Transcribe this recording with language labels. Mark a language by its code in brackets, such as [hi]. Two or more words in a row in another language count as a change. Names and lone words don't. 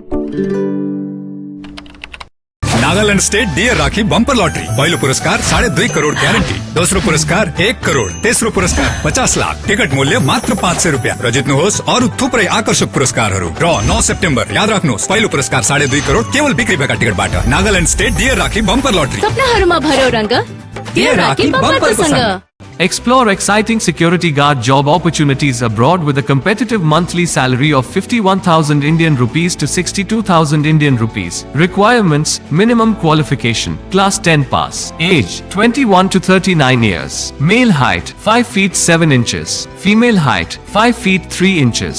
[ne] नागालैंड स्टेट डियर राखी बम्पर लॉटरी पहिलो पुरस्कार 2.5 करोड़ ग्यारेंटी, दोस्रो पुरस्कार 1 करोड़, तेस्रो पुरस्कार 50 लाख, टिकट मूल्य मात्र 500 रुपियाँ र जित्नुहोस् अरू थुप्रै आकर्षक पुरस्कारहरू। र 9 सेप्टेम्बर याद राख्नुहोस्, पहिलो पुरस्कार 2.5 करोड़ केवल बिक्री भएका टिकटबाट। नागालैंड स्टेट डियर राखी बम्पर लॉटरी, सपनाहरूमा भर्यो रंग, डियर राखी बम्परको सँग। [en] Explore exciting security guard job opportunities abroad with a competitive monthly salary of 51,000 Indian rupees to 62,000 Indian rupees. Requirements: minimum qualification, class 10 pass. Age: 21 to 39 years. Male height: 5 feet 7 inches. Female height: 5 feet 3 inches.